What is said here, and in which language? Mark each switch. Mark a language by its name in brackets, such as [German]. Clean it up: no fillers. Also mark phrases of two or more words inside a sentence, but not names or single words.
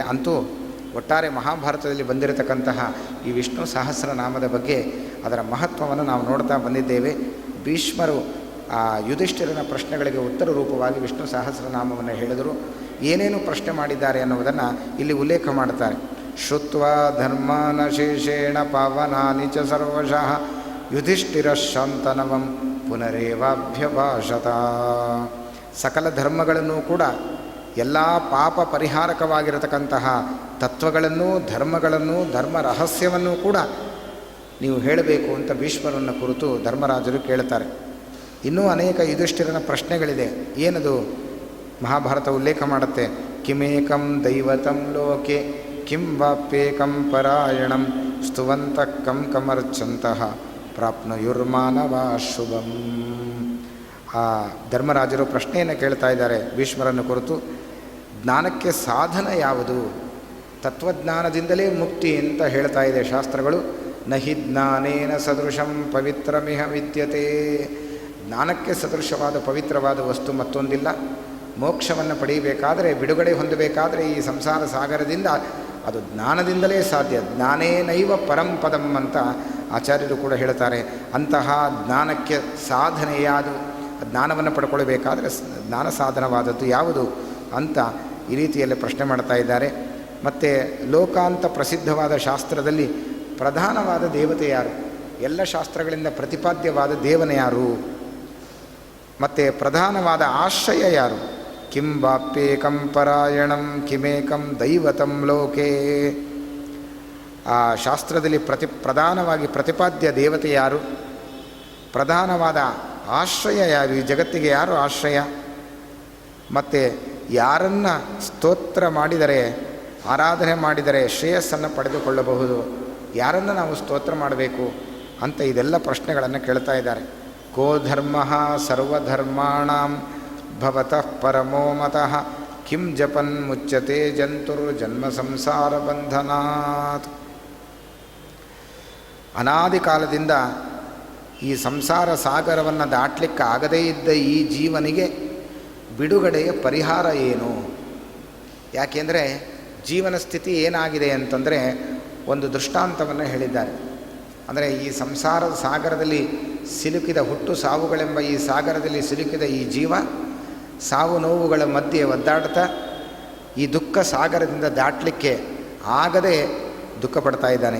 [Kannada] ಅಂತೂ ಒಟ್ಟಾರೆ ಮಹಾಭಾರತದಲ್ಲಿ ಬಂದಿರತಕ್ಕಂತಹ ಈ ವಿಷ್ಣು ಸಹಸ್ರನಾಮದ ಬಗ್ಗೆ ಅದರ ಮಹತ್ವವನ್ನು ನಾವು ನೋಡ್ತಾ ಬಂದಿದ್ದೇವೆ. ಭೀಷ್ಮರು ಆ ಯುಧಿಷ್ಠಿರನ ಪ್ರಶ್ನೆಗಳಿಗೆ ಉತ್ತರ ರೂಪವಾಗಿ ವಿಷ್ಣು ಸಹಸ್ರನಾಮವನ್ನು ಹೇಳಿದರು. ಏನೇನು ಪ್ರಶ್ನೆ ಮಾಡಿದ್ದಾರೆ ಅನ್ನುವುದನ್ನು ಇಲ್ಲಿ ಉಲ್ಲೇಖ ಮಾಡ್ತಾರೆ. [Sanskrit] ಶ್ರುತ್ವಾ ಧರ್ಮಾನ ಶೇಷೇಣ ಪಾವನಾನಿ ಚ ಸರ್ವಶಃ ಯುಧಿಷ್ಠಿರ ಶಾಂತನವಂ ಪುನರೇವಾಭ್ಯಭಾಷತ. [Kannada] ಸಕಲ ಧರ್ಮಗಳನ್ನು ಕೂಡ ಎಲ್ಲ ಪಾಪ ಪರಿಹಾರಕವಾಗಿರತಕ್ಕಂತಹ ತತ್ವಗಳನ್ನು, ಧರ್ಮ ರಹಸ್ಯವನ್ನು ಕೂಡ ನೀವು ಹೇಳಬೇಕು ಅಂತ ಭೀಷ್ಮರನ್ನು ಕುರಿತು ಧರ್ಮರಾಜರು ಕೇಳ್ತಾರೆ. ಇನ್ನೂ ಅನೇಕ ಯುಧಿಷ್ಠಿರನ ಪ್ರಶ್ನೆಗಳಿದೆ. ಏನದು ಮಹಾಭಾರತ ಉಲ್ಲೇಖ ಮಾಡುತ್ತೆ. [Sanskrit] ಕಿಮೇಕಂ ದೈವತಂ ಲೋಕೆ ಕಿಂ ವಾಪ್ಯೇಕಂ ಪರಾಯಣಂ ಸ್ತುವಂತ ಕಂ ಕಮರ್ಚಂತಹ ಪ್ರಾಪ್ನುಯುರ್ಮಾನವ ಶುಭಂ. [Kannada] ಆ ಧರ್ಮರಾಜರು ಪ್ರಶ್ನೆಯನ್ನು ಕೇಳ್ತಾ ಇದ್ದಾರೆ ಭೀಷ್ಮರನ್ನು ಕುರಿತು. ಜ್ಞಾನಕ್ಕೆ ಸಾಧನ ಯಾವುದು? ತತ್ವಜ್ಞಾನದಿಂದಲೇ ಮುಕ್ತಿ ಅಂತ ಹೇಳ್ತಾ ಇದೆ ಶಾಸ್ತ್ರಗಳು. [Sanskrit] ನಹಿ ಜ್ಞಾನೇನ ಸದೃಶಂ ಪವಿತ್ರಮಿಹ ವಿದ್ಯತೆ. [Kannada] ಜ್ಞಾನಕ್ಕೆ ಸದೃಶವಾದ ಪವಿತ್ರವಾದ ವಸ್ತು ಮತ್ತೊಂದಿಲ್ಲ. ಮೋಕ್ಷವನ್ನು ಪಡೆಯಬೇಕಾದರೆ, ಬಿಡುಗಡೆ ಹೊಂದಬೇಕಾದರೆ ಈ ಸಂಸಾರ ಸಾಗರದಿಂದ ಅದು ಜ್ಞಾನದಿಂದಲೇ ಸಾಧ್ಯ. [Sanskrit] ಜ್ಞಾನೇನೈವ ಪರಂಪದಂ [Kannada] ಅಂತ ಆಚಾರ್ಯರು ಕೂಡ ಹೇಳ್ತಾರೆ. ಅಂತಹ ಜ್ಞಾನಕ್ಕೆ ಸಾಧನೆಯಾದು, ಜ್ಞಾನವನ್ನು ಪಡ್ಕೊಳ್ಬೇಕಾದ್ರೆ ಜ್ಞಾನ ಸಾಧನವಾದದ್ದು ಯಾವುದು ಅಂತ ಈ ರೀತಿಯಲ್ಲಿ ಪ್ರಶ್ನೆ ಮಾಡ್ತಾ ಇದ್ದಾರೆ. ಮತ್ತು ಲೋಕಾಂತ ಪ್ರಸಿದ್ಧವಾದ ಶಾಸ್ತ್ರದಲ್ಲಿ ಪ್ರಧಾನವಾದ ದೇವತೆ ಯಾರು? ಎಲ್ಲ ಶಾಸ್ತ್ರಗಳಿಂದ ಪ್ರತಿಪಾದ್ಯವಾದ ದೇವನ ಯಾರು? ಮತ್ತು ಪ್ರಧಾನವಾದ ಆಶ್ರಯ ಯಾರು? [Sanskrit] ಕಿಂ ವಾಪ್ಯೇಕಂ ಪರಾಯಣಂ ಕಿಮೇಕಂ ದೈವತಂ ಲೋಕೆ. [Kannada] ಆ ಶಾಸ್ತ್ರದಲ್ಲಿ ಪ್ರಧಾನವಾಗಿ ಪ್ರತಿಪಾದ್ಯ ದೇವತೆ ಯಾರು? ಪ್ರಧಾನವಾದ ಆಶ್ರಯ ಯಾರು? ಈ ಜಗತ್ತಿಗೆ ಯಾರು ಆಶ್ರಯ? ಮತ್ತು ಯಾರನ್ನು ಸ್ತೋತ್ರ ಮಾಡಿದರೆ, ಆರಾಧನೆ ಮಾಡಿದರೆ ಶ್ರೇಯಸ್ಸನ್ನು ಪಡೆದುಕೊಳ್ಳಬಹುದು? ಯಾರನ್ನು ನಾವು ಸ್ತೋತ್ರ ಮಾಡಬೇಕು ಅಂತ ಇದೆಲ್ಲ ಪ್ರಶ್ನೆಗಳನ್ನು ಕೇಳ್ತಾ ಇದ್ದಾರೆ. [Sanskrit] ಕೋ ಧರ್ಮ ಸರ್ವಧರ್ಮಾಣಾಂ ಭವತಃ ಪರಮೋ ಮತಃ ಕಿಂ ಜಪನ್ ಮುಚ್ಯತೆ ಜಂತುರ್ಜನ್ಮ ಸಂಸಾರ ಬಂಧನಾತ್. [Kannada] ಅನಾದಿ ಕಾಲದಿಂದ ಈ ಸಂಸಾರ ಸಾಗರವನ್ನು ದಾಟಲಿಕ್ಕೆ ಆಗದೇ ಇದ್ದ ಈ ಜೀವನಿಗೆ ಬಿಡುಗಡೆಯ ಪರಿಹಾರ ಏನು? ಯಾಕೆಂದರೆ ಜೀವನ ಸ್ಥಿತಿ ಏನಾಗಿದೆ ಅಂತಂದರೆ ಒಂದು ದೃಷ್ಟಾಂತವನ್ನು ಹೇಳಿದ್ದಾರೆ. ಅಂದರೆ ಈ ಸಂಸಾರದ ಸಾಗರದಲ್ಲಿ ಸಿಲುಕಿದ ಹುಟ್ಟು ಸಾವುಗಳೆಂಬ ಈ ಸಾಗರದಲ್ಲಿ ಸಿಲುಕಿದ ಈ ಜೀವ ಸಾವು ನೋವುಗಳ ಮಧ್ಯೆ ಒದ್ದಾಡ್ತಾ ಈ ದುಃಖ ಸಾಗರದಿಂದ ದಾಟಲಿಕ್ಕೆ ಆಗದೆ ದುಃಖ ಪಡ್ತಾ ಇದ್ದಾನೆ.